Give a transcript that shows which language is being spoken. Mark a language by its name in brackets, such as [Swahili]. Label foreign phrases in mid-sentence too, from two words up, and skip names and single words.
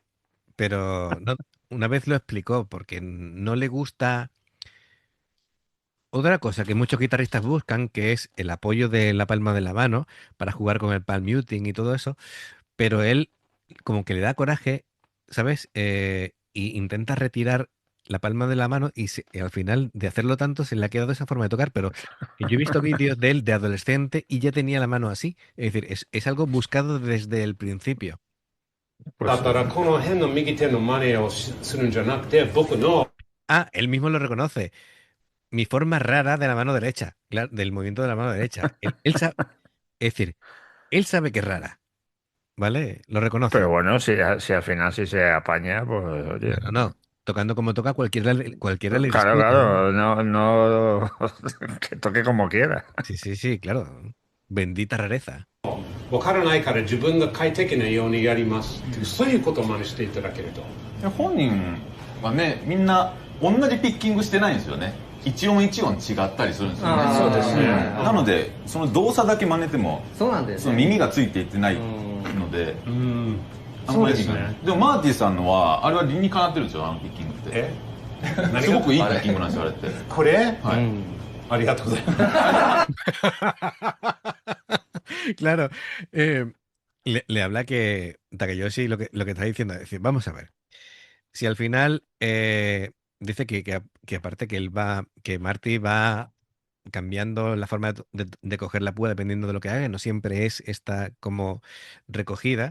[Spanish] Pero no, una vez lo explicó, porque no le gusta otra cosa que muchos guitarristas buscan, que es el apoyo de la palma de la mano para jugar con el [English] palm muting [Spanish] y todo eso, pero él como que le da coraje, ¿sabes? Y intenta retirar la palma de la mano y al final de hacerlo tanto se le ha quedado esa forma de tocar, pero que yo he visto vídeos de él de adolescente y ya tenía la mano así. Es decir, es algo buscado desde el principio. Pues [Japanese] だからこの辺の右手の真似をするんじゃなくて僕の [Spanish] Ah, él mismo lo reconoce. Mi forma rara de la mano derecha, claro, del movimiento de la mano derecha. Es decir, él sabe que es rara, ¿vale? Lo reconoce. pero bueno, si al final sí se apaña, pues oye. No, no, tocando como toca, cualquiera le Claro, discute. claro, no, que toque como quiera. Sí, sí, sí, claro. Bendita rareza. [Japanese] 分からないから自分が快適なようにやりますっていうそういうことを真似していただけると。本人はね、みんな同じピッキングしてないんですよね。一音一音違ったりするんですよね。あーそうですねなのでその動作だけ真似てもそうなんですその耳がついていってないので、うんあんまりそうですねでもマーティさんのはあれは理にかなってるんですよ、あのピッキングって。えすごくいいピッキングなんですよ、あれって。これはい。ありがとうございます。 [Spanish] Claro. Le habla que Takayoshi lo que está diciendo es decir, vamos a ver. Si al final dice que aparte que Marty va cambiando la forma de coger la púa dependiendo de lo que haga, no siempre es esta como recogida.